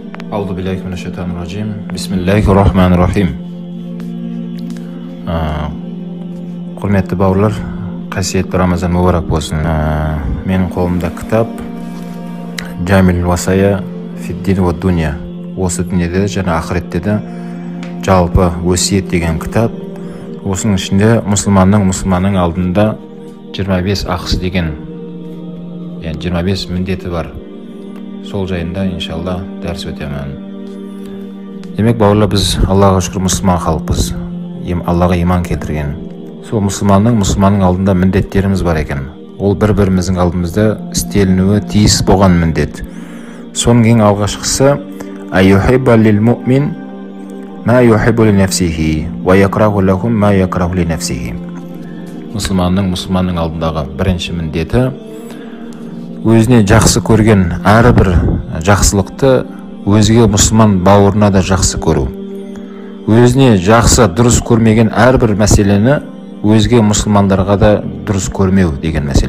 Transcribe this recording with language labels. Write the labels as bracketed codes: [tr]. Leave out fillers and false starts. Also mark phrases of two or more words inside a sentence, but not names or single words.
[ar] أعوذ بالله من الشيطان الرجيم. بسم الله الرحمن الرحيم. [kk] Құрметті бауырлар, қасиетті Рамазан мүбарак болсын. Менің қолымда кітап Джамил Васая фид-дин ва дуния. Осы дүниеде және ақыретте де жалпы өсиет деген кітап. Осының ішінде мұсылманның алдында 25 ақысы деген, яғни 25 міндеті бар. Сол жайында иншалла дәріс өтемін. Демек бауырлар, біз Аллаға шүкір мұсылман халықпыз. Аллаға иман келтірген. Сол мұсылманның алдында міндеттеріміз бар екен. Ол бір-біріміздің алдымызда істелінуі тиіс болған міндет. Соның ең алғашқысы [ar] أن يحب للمؤمن ما يحب لنفسه ويكره له ما يكره لنفسه. [kk] Мұсылманның алдындағы бірінші міндеті өзіне жақсы көрген әрбір жақсылықты өзге мұсылман бауырына да жақсы көру. Өзіне жақсы, дұрыс көрмеген әрбір мәселені өзге мұсылмандарға да дұрыс көрмеу деген мәселе.